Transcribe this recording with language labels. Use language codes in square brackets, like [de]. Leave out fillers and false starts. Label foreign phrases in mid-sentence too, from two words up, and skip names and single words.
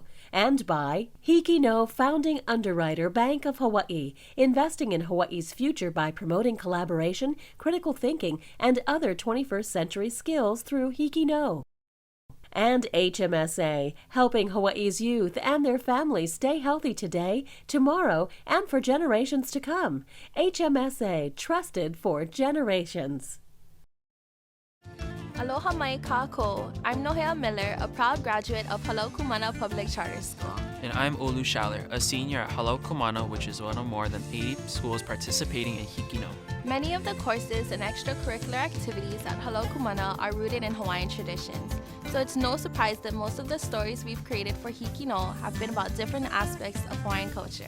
[en] And by HIKI NŌ Founding Underwriter Bank of Hawaii, investing in Hawaii's future by promoting collaboration, critical thinking, and other 21st century skills through HIKI NŌ. And HMSA, helping Hawaii's youth and their families stay healthy today, tomorrow, and for generations to come. HMSA, trusted for generations. [haw] Aloha mai kākou. [en] I'm Nohea Miller, a proud graduate of Halau Ku Mana Public Charter School. And I'm Olu Schaller, a senior at Halau Ku Mana, which is one of more than 80 schools participating in HIKI NŌ. Many of the courses and extracurricular activities at Halau Ku Mana are rooted in Hawaiian traditions, so it's no surprise that most of the stories we've created for HIKI NŌ have been about different aspects of Hawaiian culture.